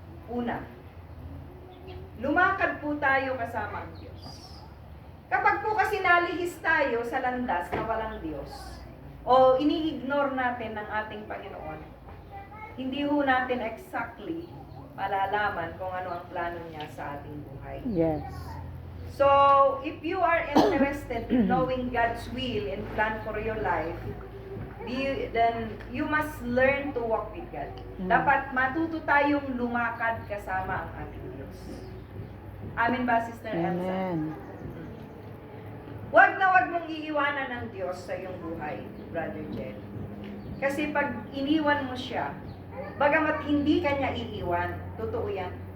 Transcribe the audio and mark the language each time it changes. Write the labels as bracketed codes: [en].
[tl] Una, lumakad po tayo kasama ang Diyos. Kapag po kasi nalihis tayo sa landas na walang Diyos, o ini-ignore natin ng ating Panginoon, hindi ho natin exactly malalaman kung ano ang plano niya sa ating buhay. [en] Yes. So, if you are interested in knowing God's will and plan for your life, then you must learn to walk with God. [tl] Dapat matuto tayong lumakad kasama ang ating Diyos. Amen ba, Sister Elsa? Amen. Wag na wag mong iiwanan ng Diyos sa iyong buhay, Brother Jel. Kasi pag iniwan mo siya, bagamat hindi ka niya iiwan, totoo yan.